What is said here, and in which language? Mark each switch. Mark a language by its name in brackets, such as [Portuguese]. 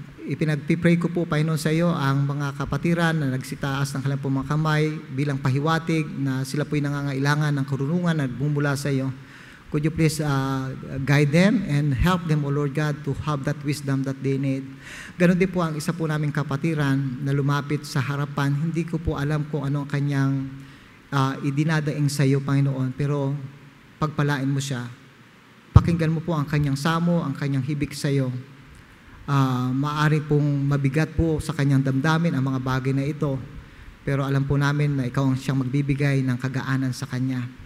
[Filipino] Ipinagpipray ko po, Panginoon, sa iyo ang mga kapatiran na nagsitaas ng kanilang mga kamay bilang pahiwatig na sila po'y nangangailangan ng karunungan na nagbumula sa iyo. [English] Could you please guide them and help them, O Lord God, to have that wisdom that they need. [Filipino] Ganon din po ang isa po naming kapatiran na lumapit sa harapan. Hindi ko po alam kung ano ang kanyang idinadaing sa iyo, Panginoon, pero pagpalain mo siya. Pakinggan mo po ang kanyang samo, ang kanyang hibik sa iyo. Maaari pong mabigat po sa kanyang damdamin ang mga bagay na ito, pero alam po namin na ikaw ang siyang magbibigay ng kagaanan sa kanya.